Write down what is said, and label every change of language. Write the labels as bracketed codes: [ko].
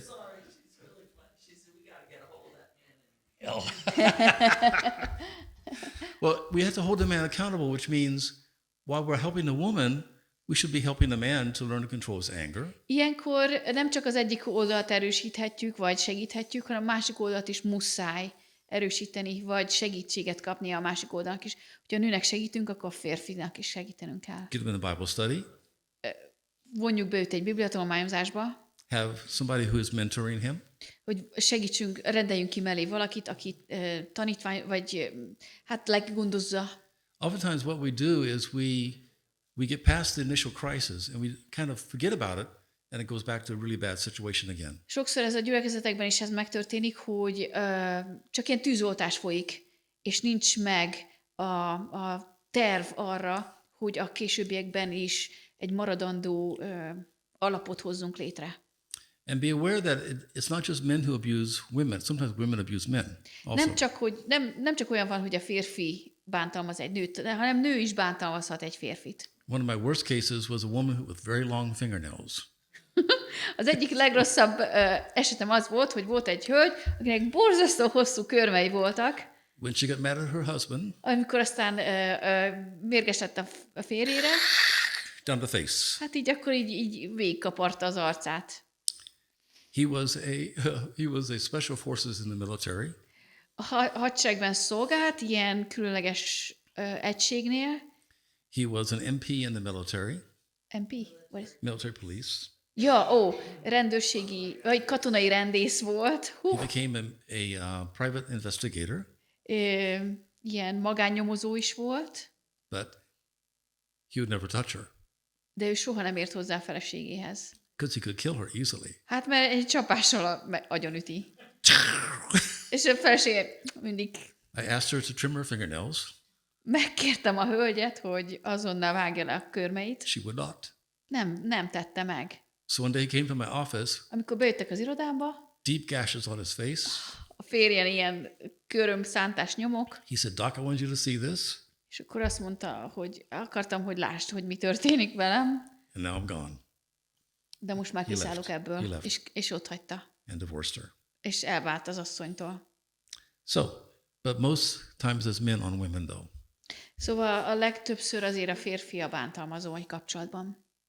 [en] She said, we got to get a hold of that man. Well, we have to hold the man accountable, which means while we're helping the woman, we should be helping the man to learn to control his anger. [hu] Ilyenkor nem csak az egyik oldalt erősíthetjük, vagy segíthetjük, hanem a másik oldalt is muszáj erősíteni, vagy segítséget kapnia a másik oldalnak is. Hogyha a nőnek segítünk, akkor a férfinak is segítenünk kell. [en] Get him in the Bible study. [hu] Vonjuk be őt egy bibliatanulmányozásba, [en] Have somebody who is mentoring him. [hu] hogy segítsünk, rendeljünk ki mellé valakit, aki tanítvány, vagy hát lelkigondozza. [en] Oftentimes what we do is we get past the initial crisis and we kind of forget about it and it goes back to a really bad situation again. [hu] Sokszor ez a gyülekezetekben is ez megtörténik, hogy csak ilyen tűzoltás folyik, és nincs meg a terv arra, hogy a későbbiekben is egy maradandó alapot hozzunk létre. [en] And be aware that it's not just men who abuse women. Sometimes women abuse men also. [hu] Nem csak olyan van, hogy a férfi bántalmaz egy nőt, hanem nő is bántalmazhat egy férfit. [en] One of my worst cases was a woman with very long fingernails. [hu] Az egyik legrosszabb esetem az volt, hogy volt egy hölgy, akinek borzasztó hosszú körmei voltak, [en] When she got mad at her husband, [hu] amikor aztán mérges lett a férjére, [en] down the face. [hu] hát így akkor így végigkaparta az arcát. [en] He was a special forces in the military. [hu] A hadseregben szolgált, ilyen különleges egységnél. [en] He was an MP in the military, MP? What is? military police. [hu] Ja, rendőrségi, vagy katonai rendész volt. [en] He became a private investigator, [hu] Ilyen magánnyomozó is volt, [en] but he would never touch her [hu] de ő soha nem ért hozzá a feleségéhez. [en] because he could kill her easily. [hu] Hát mert egy csapással agyonüti. És a felesége mindig [en] I asked her to trim her fingernails. [hu] megkértem a hölgyet, hogy azonnal vágja le a körmeit. [en] She would not. [hu] Nem tette meg. [en] So one day he came to my office, [hu] Amikor bejöttek az irodámba, [en] deep gashes on his face. [hu] a férjen ilyen körömszántás nyomok, [en] He said, Doc, I want you to see this. [hu] és akkor azt mondta, hogy akartam, hogy lásd, hogy mi történik velem, [en] And now I'm gone [hu] de most már [en] He left. [hu] kiszállok [en] He [hu] ebből, [en] left. [hu] és ott hagyta. [en] and divorced her. [hu] És elvált az asszonytól. [en] So, but most times it's men on women though. [hu] Szóval a legtöbbször azért a férfi a bántalmazó egy kapcsolatban.